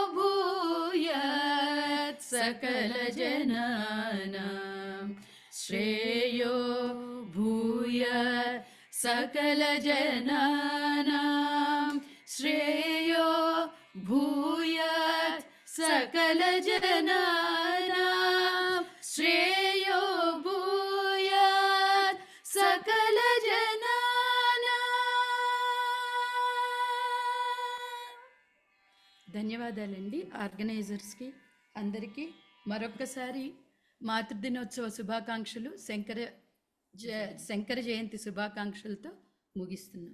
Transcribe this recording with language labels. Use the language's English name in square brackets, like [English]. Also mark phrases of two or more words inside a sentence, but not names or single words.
[Sanskrit] भूयात् सकल जनानां श्रेयो भूयात् सकल जनानां श्रेयो भूयात् सकल जनानां श्रेयो भूयात् सकल जनानां. [Telugu] ధన్యవాదాలండి ఆర్గనైజర్స్కి అందరికీ మరొక్కసారి మాతృదినోత్సవ శుభాకాంక్షలు శంకర జయంతి శుభాకాంక్షలతో ముగిస్తున్నాం.